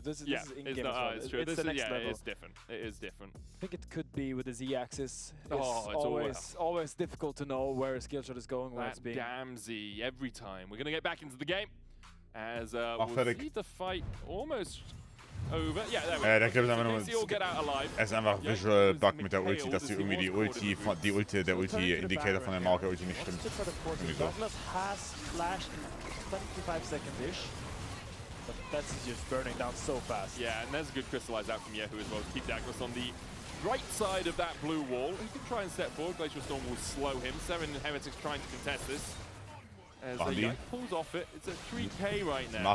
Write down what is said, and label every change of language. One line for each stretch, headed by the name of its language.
English: This is in-game as well. It's true. It's the next level. It's different. It is different. I think it could be with the Z-axis. It's always difficult to know where a skill shot is going, where it's being... damn Z every time. We're going to get back into the game as we'll see the fight almost over. Yeah,
German: der Clip ist einfach nur, es ist einfach Visual Bug mit der Ulti, dass irgendwie der Ulti-Indicator von der Maokai-Ulti nicht stimmt.
English: Douglas has flashed 25 seconds-ish, but that's just burning down so fast. Yeah, and there's a good crystallize out from Yehu as well to keep Douglas on the right side of that blue wall. He can try and step forward. Glacial Storm will slow him. Seven Heretics trying to contest this. As he pulls off it, it's a 3K right now.